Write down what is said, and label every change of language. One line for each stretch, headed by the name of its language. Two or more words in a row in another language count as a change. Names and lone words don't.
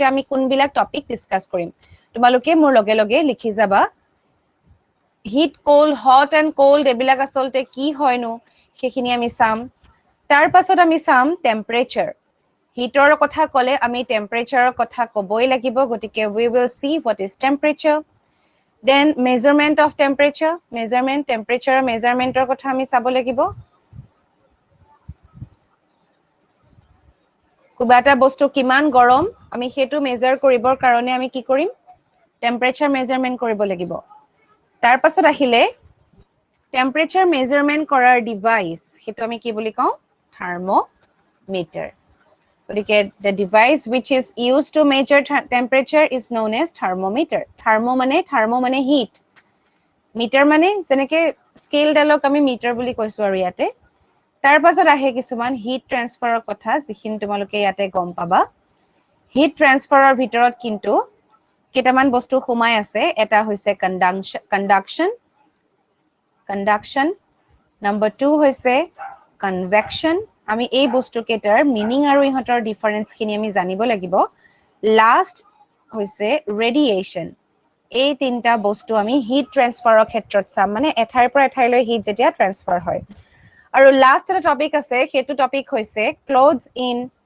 Assamese: আমি কোনবিলাক টপিক ডিসকাস কৰিম তোমালোকে মোৰ লগে লগে লিখি যাবা
English: heat cold hot and cold
Assamese: এবিলাক আসলতে কি হয়নো সেইখিনি আমি চাম তাৰ পাছত আমি চাম টেম্পাৰেচাৰ হিটৰ কথা ক'লে আমি টেম্পাৰেচাৰৰ কথা ক'বই লাগিব গতিকে
English: we will see what is temperature then measurement of temperature measurement
Assamese: temperature measurementৰ কথা আমি চাব লাগিব কিবা এটা বস্তু কিমান গৰম আমি হেতু মেজার কৰিবৰ কাৰণে আমি কি কৰিম
English: temperature measurement
Assamese: কৰিব লাগিব তাৰ পাছত আহিলে
English: temperature measurement
Assamese: কৰাৰ ডিভাইস হেতু আমি কি বুলি কওঁ থাৰ্মোমিটাৰ গতিকে
English: the device which is used to measure temperature is known as thermometer
Assamese: thermo মানে
English: heat meter
Assamese: মানে যেনেকে স্কেল ডালক আমি মিটাৰ বুলি কৈছো আৰু ইয়াতে তাৰ পাছত আহে কিছুমান
English: heat transfer
Assamese: কথা যিখিনি তোমালোকে ইয়াতে গম পাবা
English: heat transfer
Assamese: ভিতৰত কিন্তু কেটামান বস্তু সোমাই আছে এটা হৈছে
English: conduction number
Assamese: 2 হৈছে কনভেকশন আমি এই বস্তু কেটাৰ মিনিং আৰু ইহতৰ ডিফাৰেন্স খিনি আমি জানিব লাগিব লাষ্ট হৈছে ৰেডিয়েশন এই তিনটা বস্তু আমি
English: heat transfer
Assamese: ক্ষেত্ৰত চাম মানে এঠাইৰ পৰা এঠাইলৈ হিট যেতিয়া ট্ৰান্সফাৰ হয় আৰু লাষ্ট এটা টপিক আছে হেতু টপিক হৈছে
English: clothes in